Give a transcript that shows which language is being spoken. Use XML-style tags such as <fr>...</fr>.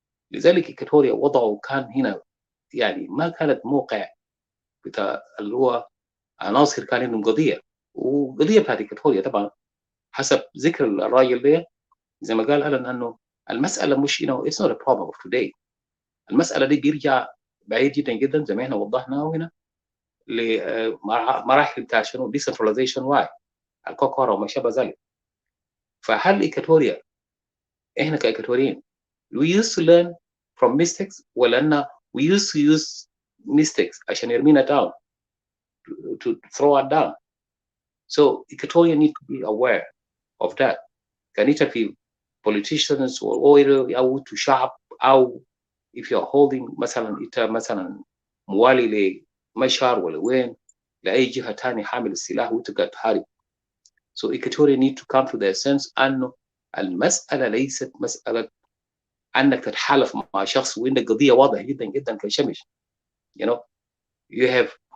<ar>لذلك إكواتوريا وضعه كان هنا يعني ما كانت موقع بتاع اللي هو عناصر كان عندهم قضية، وقضية بتاعت إكواتوريا طبعا حسب ذكر الراجل ده زي ما قال ألن أنه المسألة مش</ar> <en>it's not a problem of today.</en> <ar>المسألة دي بيرجع بعيد جدا جدا زي ما احنا وضحناه هنا لمراحل بتاع شنو decentralization واي الكبرى وما شابه ذلك. فهل إكواتوريا احنا كإكواتوريين</ar> <en>we used to learn from mistakes</en> <ar>ولا أن</ar> <en>we used to use mistakes</en> <ar>عشان يرمينا</ar> <en>down to throw it down. So Equatoria need to be aware of that.</en> <ar>كان في politicians أو to شعب أو</ar> <en>if you are holding</en> <ar>مثلا موالي لمشهر ولا وين لأي جهة تاني حامل السلاح وتقدر تحارب.</ar> <en>So Equatoria need to come to their sense</en> <ar>أنه المسألة ليست مسألة أنك تتحالف مع شخص وعندك قضية واضحة جدا جدا كشمش.</ar> <en>You have</en>